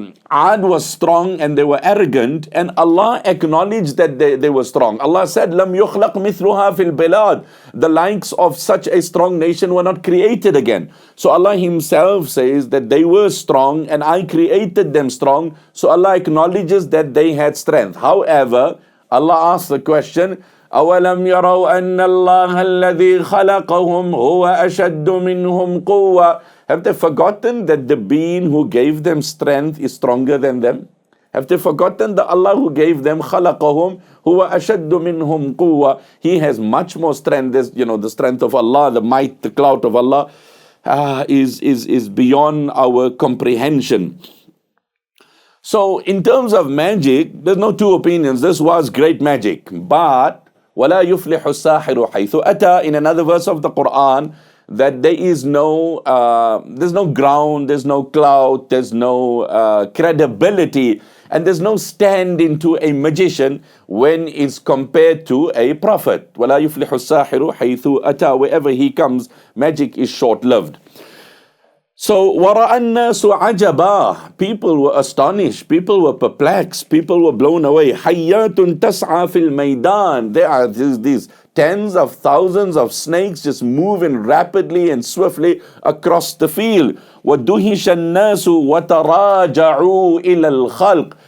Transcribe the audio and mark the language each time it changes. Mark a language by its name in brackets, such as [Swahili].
[English] Ad was strong and they were arrogant, and Allah acknowledged that they were strong. Allah said, [Arabic] "Lam yukhlaq mithluha fil bilad." [English] The likes of such a strong nation were not created again. So Allah Himself says that they were strong and I created them strong. So Allah acknowledges that they had strength. However, Allah asks the question, [Arabic] أَوَلَمْ يَرَوْا أَنَّ اللَّهَ الَّذِي خَلَقَهُمْ هُوَ أَشَدُّ مِنْهُمْ قُوَّةً. [English] Have they forgotten that the being who gave them strength is stronger than them? Have they forgotten that Allah who gave them [Arabic] خَلَقَهُمْ هُوَ أَشَدُّ مِنْهُمْ قُوَّةً. [English] He has much more strength. The strength of Allah, the might, the clout of Allah is beyond our comprehension. So in terms of magic, there's no two opinions. This was great magic. But [Arabic] وَلَا يُفْلِحُ السَّاحِرُ حَيْثُ أَتَى, [English] in another verse of the Quran, that there is no ground, there's no clout, there's no credibility, and there's no stand-in to a magician when it's compared to a prophet. [Arabic] وَلَا يُفْلِحُ السَّاحِرُ حَيْثُ أَتَى. [English] Wherever he comes, magic is short-lived. So, [Arabic] وَرَأَى النَّاسُ عَجَبًا. [English] People were astonished, people were perplexed, people were blown away. [Arabic] حَيَّاتٌ تَسْعَى فِي الْمَيْدَانِ. [English] There are these tens of thousands of snakes just moving rapidly and swiftly across the field. [Arabic] وَدُهِشَ النَّاسُ وَتَرَاجَعُوا إِلَى الْخَلْقِ.